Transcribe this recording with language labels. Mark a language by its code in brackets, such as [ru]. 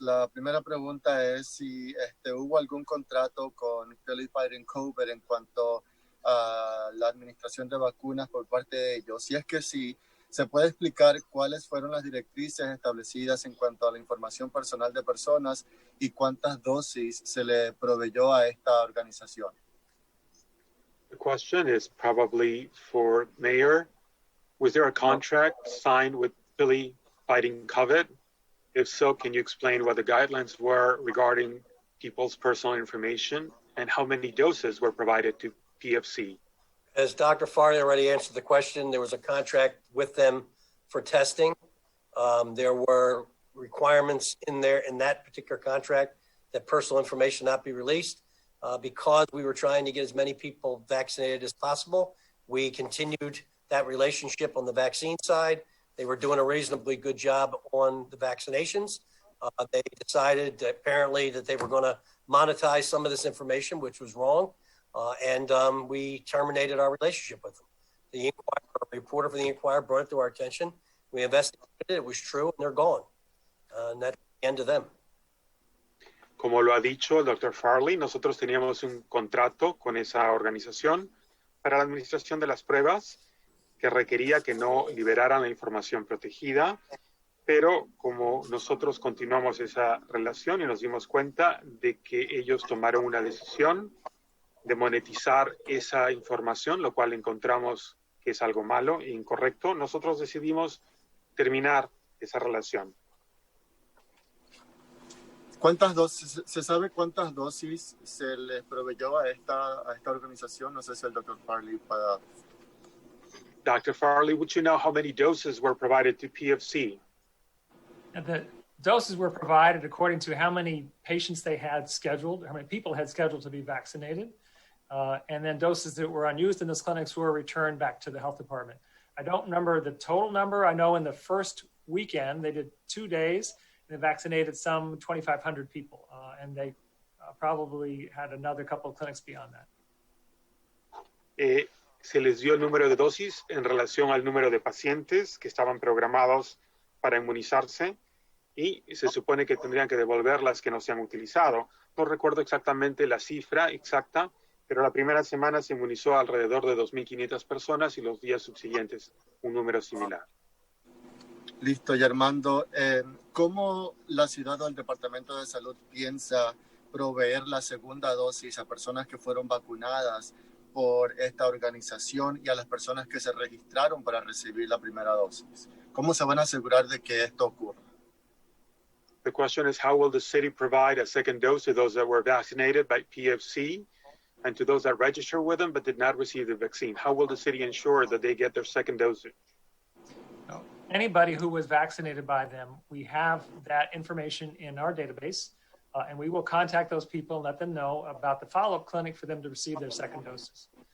[es] La primera pregunta es si hubo algún contrato con Philly Fighting COVID en cuanto a la administración de vacunas por parte de ellos. Si es que sí, ¿se puede explicar cuáles fueron las directrices establecidas en cuanto a la información personal de personas y cuántas dosis se le proveyó a esta organización? [en] The question is probably for Mayor. Was there a contract signed with Philly Fighting COVID? If so, can you explain what the guidelines were regarding people's personal information and how many doses were provided to PFC? As Dr. Farley already answered the question, there was a contract with them for testing. There were requirements in that particular contract that personal information not be released. Because we were trying to get as many people vaccinated as possible, we continued that relationship on the vaccine side. They were doing a reasonably good job on the vaccinations. They decided apparently that they were going to monetize some of this information, which was wrong. And we terminated our relationship with them. The reporter for the Inquirer brought it to our attention. We investigated it. It was true, and they're gone. And that's the end of them. [es] Como lo ha dicho el Dr. Farley, nosotros teníamos un contrato con esa organización para la administración de las pruebas que requería que no liberaran la información protegida, pero como nosotros continuamos esa relación y nos dimos cuenta de que ellos tomaron una decisión de monetizar esa información, lo cual encontramos que es algo malo e incorrecto, nosotros decidimos terminar esa relación. ¿Se sabe cuántas dosis se les proveyó a esta organización? No sé si el Dr. Farley pueda... [en] Dr. Farley, would you know how many doses were provided to PFC? The doses were provided according to how many patients they had scheduled, how many people had scheduled to be vaccinated. And then doses that were unused in those clinics were returned back to the health department. I don't remember the total number. I know in the first weekend, they did 2 days, and they vaccinated some 2,500 people. And they probably had another couple of clinics beyond that. [es] Se les dio el número de dosis en relación al número de pacientes que estaban programados para inmunizarse y se supone que tendrían que devolver las que no se han utilizado. No recuerdo exactamente la cifra exacta, pero la primera semana se inmunizó alrededor de 2.500 personas y los días subsiguientes un número similar. Listo, y Armando, ¿cómo la ciudad o el Departamento de Salud piensa proveer la segunda dosis a personas que fueron vacunadas por esta organización y a las personas que se registraron para recibir la primera dosis? ¿Cómo se van a asegurar de que esto ocurra? [en] The question is, how will the city provide a second dose to those that were vaccinated by PFC and to those that registered with them but did not receive the vaccine? How will the city ensure that they get their second dose? Anybody who was vaccinated by them, we have that information in our database, and we will contact those people and let them know about the follow-up clinic for them to receive their second doses.